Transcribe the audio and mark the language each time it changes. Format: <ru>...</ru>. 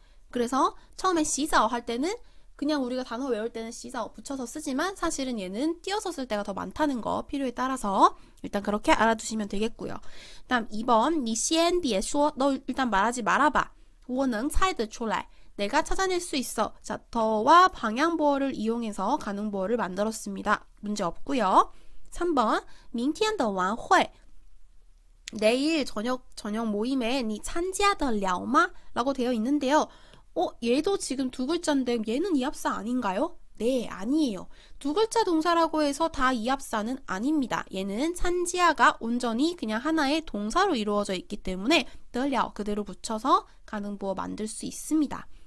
<ko>그래서 처음에 시자오 할 때는 그냥 우리가 단어 외울 때는 시자오 붙여서 쓰지만 사실은 얘는 띄어서 쓸 때가 더 많다는 거 필요에 따라서 일단 그렇게 알아두시면 되겠고요. 다음 2번</ko> <zh>你先别说</zh> <ko>너 일단 말하지 말아봐.</ko> <zh>我能猜得出来</zh> <ko>내가 찾아낼 수 있어. 자, 더와 방향보어를 이용해서 가능보어를 만들었습니다. 문제 없고요. 3번</ko> <zh>明天的晚会</zh> <ko>내일 저녁 모임에</ko> <zh>你参加得了吗?</zh> <ko>라고 되어 있는데요. 얘도 지금 두 글자인데 얘는 이합사 아닌가요? 네, 아니에요. 두 글자 동사라고 해서 다 이합사는 아닙니다. 얘는 찬지아가 온전히 그냥 하나의 동사로 이루어져 있기 때문에 得了 그대로 붙여서 가능보어 만들 수 있습니다.</ko>